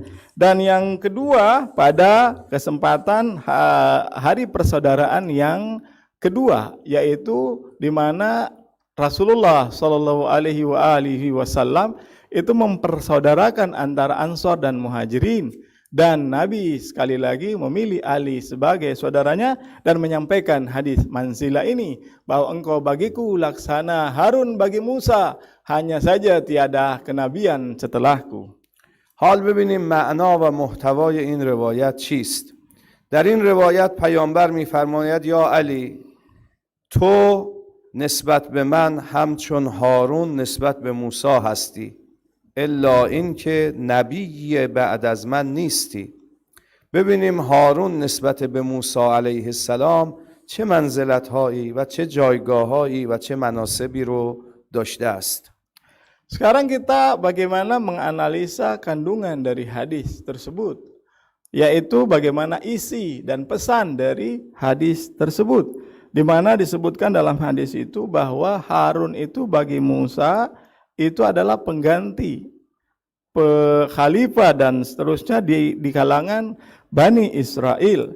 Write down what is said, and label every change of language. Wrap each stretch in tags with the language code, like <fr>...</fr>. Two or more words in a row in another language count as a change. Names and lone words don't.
<id>Dan yang kedua, pada kesempatan hari persaudaraan yang kedua, yaitu di mana Rasulullah SAW itu mempersaudarakan antara Ansor dan Muhajirin, dan Nabi sekali lagi memilih Ali sebagai saudaranya dan menyampaikan hadis manzilah ini, bahwa engkau bagiku laksana Harun bagi Musa, hanya saja tiada kenabian setelahku.</id> <fa>حال ببینیم معنا و محتوای این روایت چیست. در این روایت پیامبر می‌فرماید یا علی، تو نسبت به من همچون هارون نسبت به موسی هستی، الا این که نبی بعد از من نیستی. ببینیم هارون نسبت به موسی</fa> <ar>علیه السلام</ar> <fa>چه منزلت‌هایی و چه جایگاه‌هایی و چه مناسبی رو داشته است.</fa> <id>Sekarang kita bagaimana menganalisa kandungan dari hadis tersebut, yaitu bagaimana isi dan pesan dari hadis tersebut, di mana disebutkan dalam hadis itu bahwa Harun itu bagi Musa itu adalah pengganti khalifah dan seterusnya di kalangan Bani Israel.</id>